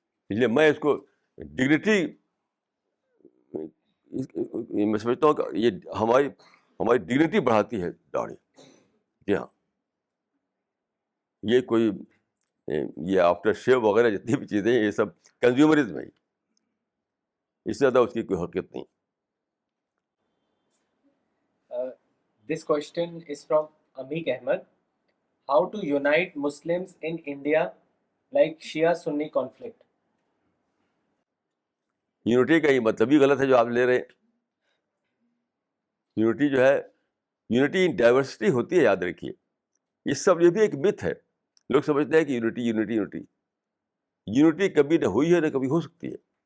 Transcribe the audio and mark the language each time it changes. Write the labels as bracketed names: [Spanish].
[Urdu] اس لیے میں اس کو ڈگنیٹی میں سمجھتا ہوں کہ یہ ہماری ڈگنیٹی بڑھاتی ہے داڑھی. جی ہاں، یہ کوئی یہ آفٹر شیو وغیرہ جتنی بھی چیزیں ہیں یہ سب کنزیومرزم ہے. اس سے زیادہ اس کی کوئی حقیقت نہیں. [English] This question is from Amik Ahmed. How to unite Muslims in India like Shia-Sunni conflict? [Urdu] Unity کا یہ مطلب ہی غلط ہے جو آپ لے رہے ہیں. یونٹی جو ہے، یونٹی ان ڈائیورسٹی ہوتی ہے، یاد رکھیے. یہ بھی ایک متھ ہے. لوگ سمجھتے ہیں کہ یونٹی کبھی نہ ہوئی ہے نہ کبھی ہو سکتی ہے.